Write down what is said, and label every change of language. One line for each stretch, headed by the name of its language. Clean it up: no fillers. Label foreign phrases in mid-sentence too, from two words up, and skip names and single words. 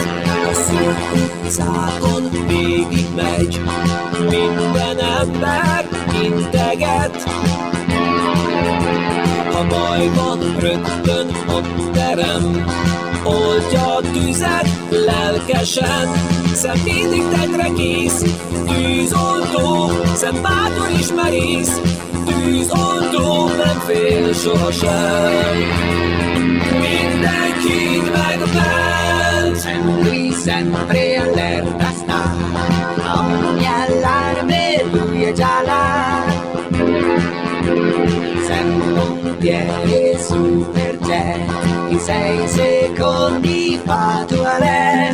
Hungarian: A szép utcákon végig megy, minden ember integet, ha baj van, rögtön ott terem, oldja a tüzet lelkesen. Szem mindig tetre kész, tűzoltó, szem bátor is merész, tűzoltó, nem fél sohasem, mindenkit megment.
Italian: Lui sempre allerta sta, ogni allarme lui è già là. Sempre un pompiere superjet, in 6 secondi fa toilette.